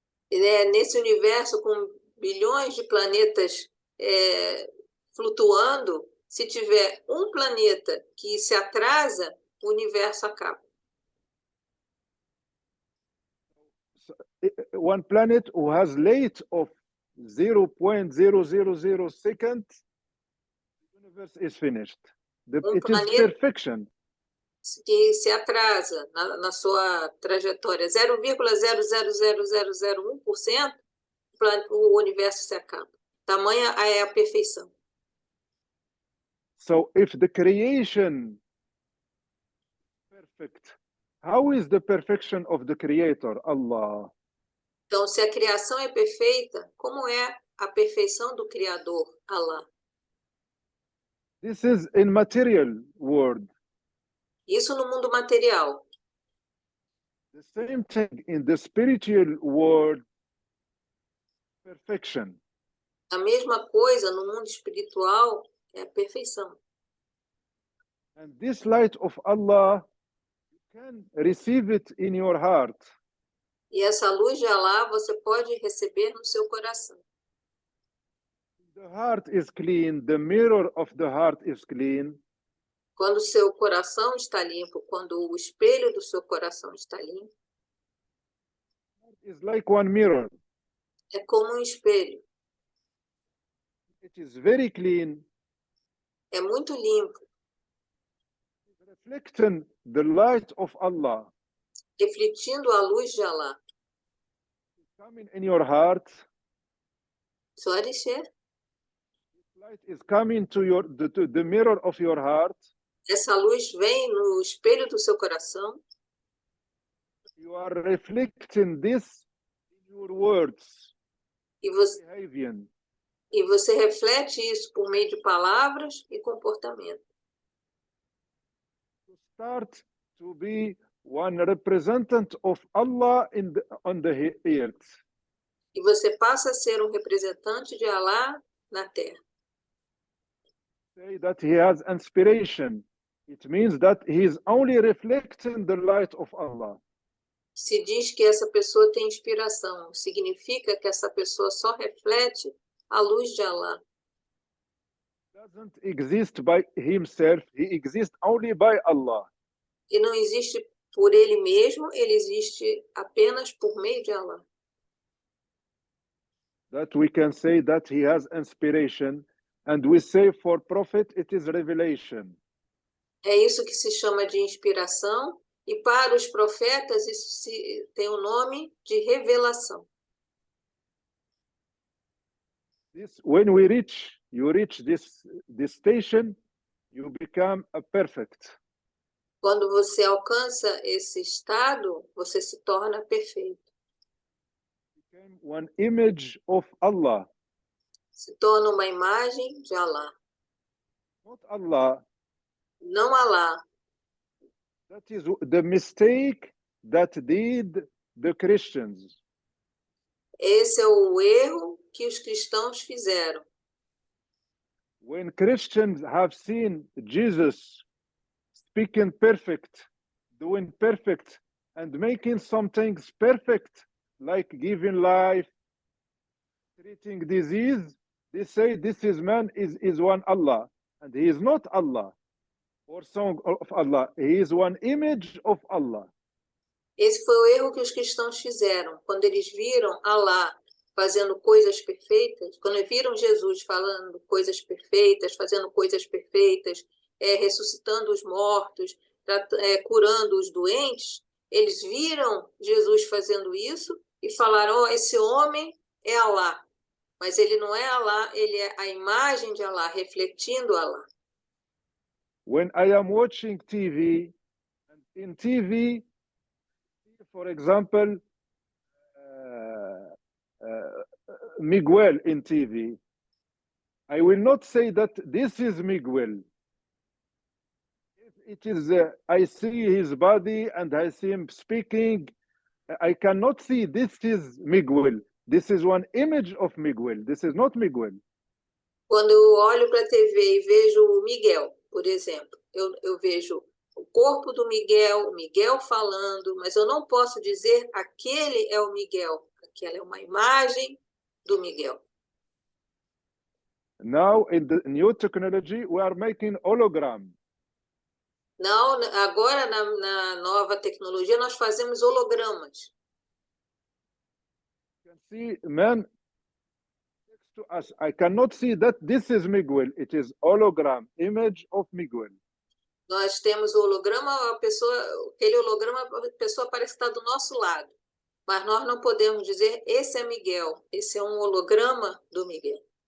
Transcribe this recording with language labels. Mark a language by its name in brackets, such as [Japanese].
[Portuguese] Nesse universo com bilhões de planetas flutuando, se tiver um planeta que se atrasa, o universo acaba. [English] One planet who has late of 0.000 second, the universe is finished. It is perfection. [Portuguese] Que se atrasa na sua trajetória 0,00001%, o universo se acaba. Tamanha é a perfeição. [English] So if the creation is perfect, how is the perfection of the creator, Allah? [Portuguese] Então, se a criação é perfeita, como é a perfeição do Criador, Allah? [English] This is in material world. [Portuguese] Isso no mundo material. [English] The same thing in the spiritual world, perfection. [Portuguese] A mesma coisa no mundo espiritual é a perfeição. [English] And this light of Allah, you can receive it in your heart. [Portuguese] E essa luz de Allah você pode receber no seu coração. [English] The heart is clean, the mirror of the heart is clean. [Portuguese] Quando o seu coração está limpo, quando o espelho do seu coração está limpo, [English] It's like one mirror. [Portuguese] é como um espelho. [English] It is very clean. [Portuguese] É muito limpo. [English] Reflecting the light of Allah. Refletindo a luz de Allah. Coming in your heart. Sorry, Sheikh? Light is coming to the mirror of your heart. [Portuguese] Essa luz vem no espelho do seu coração. [English] You are reflecting this in your words. [Portuguese] E você reflete isso por meio de palavras e comportamento. [English] To start to be one representative of Allah on the earth. [Portuguese] E você passa a ser um representante de Allah na Terra. [English] Say that he has inspiration. It means that he is only reflecting the light of Allah. [Portuguese] Se diz que essa pessoa tem inspiração, significa que essa pessoa só reflete a luz de Allah. [English] Doesn't exist by himself, he exists only by Allah. [Portuguese] E não existe por ele mesmo, ele existe apenas por meio de Allah. [English] That we can say that he has inspiration, and we say for prophet it is revelation. [Portuguese] É isso que se chama de inspiração, e para os profetas isso tem o nome de revelação. [English] When you reach this station, you become a perfect. [Portuguese] Quando você alcança esse estado, você se torna perfeito. [English] Became one image of Allah. [Portuguese] Se torna uma imagem de Allah. [English] Not Allah. [Portuguese] Não Allah. [English] That is the mistake that did the Christians. [Portuguese] Esse é o erro que os cristãos fizeram. [English] When Christians have seen Jesus speaking perfect, doing perfect, and making some things perfect, like giving life, treating disease, they say this is man is one Allah, and he is not Allah or son of Allah. He is one image of Allah. [Portuguese] Esse foi o erro que os cristãos fizeram. Quando eles viram Allah fazendo coisas perfeitas, quando viram Jesus falando coisas perfeitas, fazendo coisas perfeitas, ressuscitando os mortos, curando os doentes, eles viram Jesus fazendo isso e falaram, esse homem é Allah. Mas ele não é Allah, ele é a imagem de Allah, refletindo Allah. [English] When I am watching TV, and in TV, for example, Miguel in TV, I will not say that this is Miguel. It is, I see his body and I see him speaking. I cannot see this is Miguel. This is one image of Miguel. This is not Miguel. [Portuguese] Quando eu olho para a TV e vejo o Miguel, por exemplo, eu vejo o corpo do Miguel, o Miguel falando, mas eu não posso dizer aquele é o Miguel. Aquela é uma imagem do Miguel. [English] Now, in the new technology, we are making hologram. [Portuguese] Não, agora na nova tecnologia nós fazemos hologramas. [English] You can see man next to us. I cannot see that this is Miguel. It is hologram, image of Miguel. [Portuguese] Nós temos o holograma, aquele holograma, a pessoa parece estar do nosso lado. Mas nós não podemos dizer, esse é Miguel, esse é um holograma do Miguel.